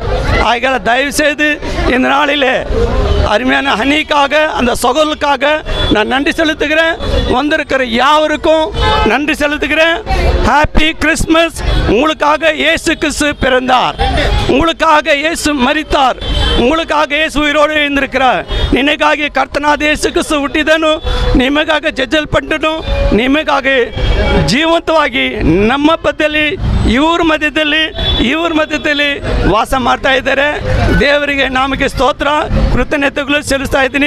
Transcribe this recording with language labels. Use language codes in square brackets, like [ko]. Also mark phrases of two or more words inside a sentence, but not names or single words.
[ta] ஆகிய தயவுசெய்து இந்த நாளிலே அருமையான ஹனிக்காக, அந்த சகோதரருக்காக நான் நன்றி செலுத்துகிறேன். வந்திருக்கிற யாவருக்கும் நன்றி செலுத்துகிறேன். [en] Happy Christmas. [ta] உங்களுக்காக இயேசு கிறிஸ்து பிறந்தார், உங்களுக்காக இயேசு மரித்தார், உங்களுக்காக இயேசு உயிரோடு இருந்திருக்கிறார். [kn] ನಿನಗಾಗಿ ಕರ್ತನಾದ ಯೇಸು ಕ್ರಿಸ್ತು ಹುಟ್ಟಿದನು, ನಿಮಗಾಗಿ ಜಜ್ಜಲ್ಪಟ್ಟನು, ನಿಮಗಾಗಿ ಜೀವಂತವಾಗಿ ನಮ್ಮ ಮಧ್ಯದಲ್ಲಿ ಇವ್ರ ಮಧ್ಯದಲ್ಲಿ ವಾಸ ಮಾಡ್ತಾ ಇದ್ದಾರೆ. ದೇವರಿಗೆ ನಾಮಕ್ಕೆ ಸ್ತೋತ್ರ, ಕೃತಜ್ಞತೆಗಳು ಸಲ್ಲಿಸ್ತಾ ಇದ್ದೀನಿ.